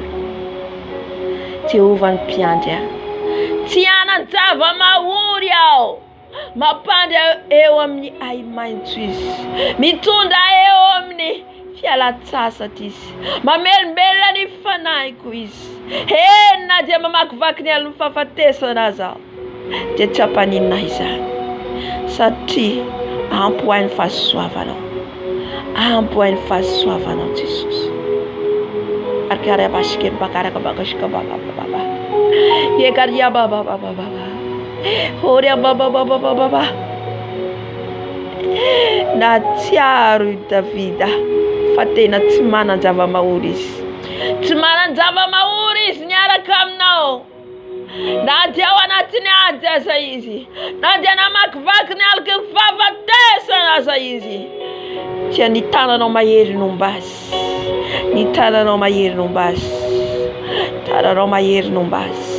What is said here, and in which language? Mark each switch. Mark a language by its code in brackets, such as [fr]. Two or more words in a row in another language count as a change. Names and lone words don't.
[mg] Jehovah ny mpiandry aho, tsy hanan-java-mahory aho, mampandry eo amin'ny ahi-maitso izy, mitondra eo amin'ny fialan-tsasatra izy, mamelombelona ny fanahiko izy. Na dia mamakivaky ny alina fahafatesana azy aho, dia tsy hampaninona izany, satria ampy ho an'ny fahasoavanao, ampy ho an'ny fahasoavanao Jesosy. Arkara bashike bakaraka bakashika baba. Yekaria baba. Horia baba. Na tsiaro Davida fa tena tsy manan-java-mahory izy. Tsy manan-java-mahory izy niaraka aminao. Na dia ao anatin'ny ady aza izy, na dia namakivaky ny alika ny fahafatesana aza izy, dia ny tananao mahery nombazy, ny tananao mahery nombazy, tananao mahery nombazy.